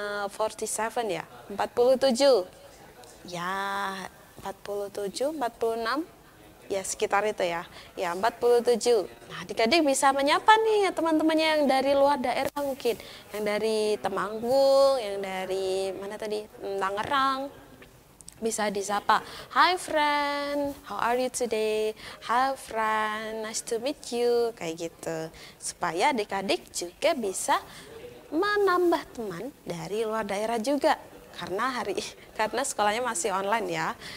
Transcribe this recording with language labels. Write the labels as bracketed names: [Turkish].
[Indonesian] 47 ya, 47 ya, 47, 46 ya, sekitar itu ya, ya 47. Nah, adik-adik bisa menyapa nih ya teman-temannya yang dari luar daerah mungkin, yang dari Temanggung, yang dari mana tadi, Tangerang, bisa disapa. [English] Hi friend, how are you today? Hi friend, nice to meet you, [Indonesian] kayak gitu, supaya adik-adik juga bisa menambah teman dari luar daerah juga karena sekolahnya masih online ya.